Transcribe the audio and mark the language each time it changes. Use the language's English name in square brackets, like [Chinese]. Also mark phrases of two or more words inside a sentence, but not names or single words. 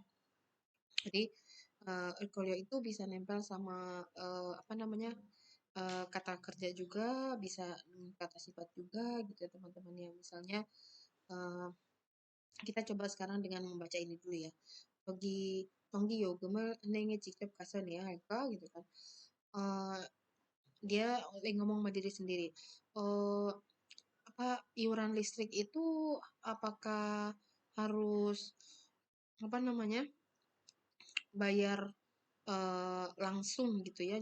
[Indonesian] Jadi elkoyo itu bisa nempel sama apa namanya kata kerja juga, bisa kata sifat juga gitu ya teman-teman ya. Misalnya eh, kita coba sekarang dengan membaca ini dulu ya. [Korean] Togi Tonggi 요금을 은행에 직접 가서 내야 할까 [Indonesian] gitu kan. Eh, dia ngomong sama diri sendiri. Eh, apa iuran listrik itu apakah harus apa namanya bayar langsung gitu ya.